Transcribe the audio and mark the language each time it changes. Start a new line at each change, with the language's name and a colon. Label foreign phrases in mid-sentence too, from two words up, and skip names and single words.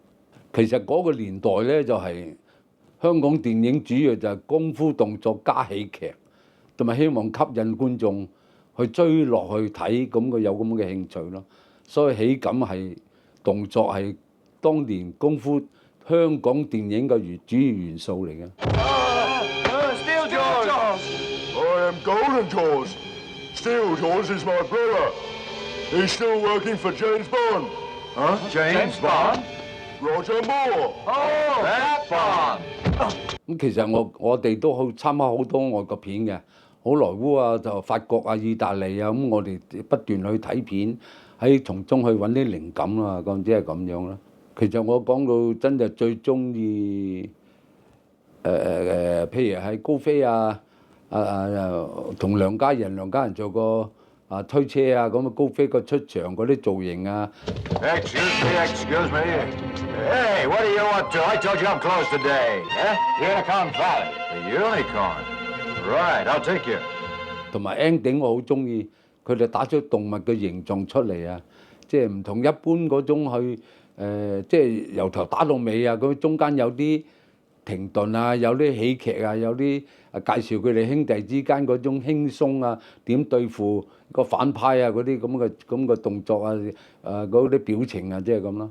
Cantonese: 其實嗰個年代咧就係香港電影主要就係功夫動作加喜劇，同埋希望吸引觀眾去追落去睇，咁佢有咁嘅興趣咯。所以喜感係動作係當年功夫香港電影嘅主要元素嚟嘅。
English: Steel Jaws! I am Golden Jaws. Steel Jaws is my brother. He's still working for James Bond. Huh? James Bond? Roger Moore. Oh, that Bond!
Cantonese: 咁其實我哋都好參考好多外國片嘅，好萊塢就法國意大利咁我哋不斷去睇片，喺從中去揾啲靈感咁即係咁樣啦。其實我講到真係最中意譬如係高飛同梁家仁做過推車咁高飛個出場嗰啲造型
English: Excuse me. Hey, what do you want to? I told you I'm closed today. Huh? Unicorn Valley. The Unicorn. Right, I'll take you.
Cantonese: 同埋 ending 我好中意，佢哋打出動物嘅形狀出嚟即係唔同一般嗰種去即係由頭打到尾咁中間有啲停頓有啲喜劇有啲介紹佢哋兄弟之間嗰種輕鬆點對付個反派嗰啲咁嘅動作嗰啲表情即係咁咯。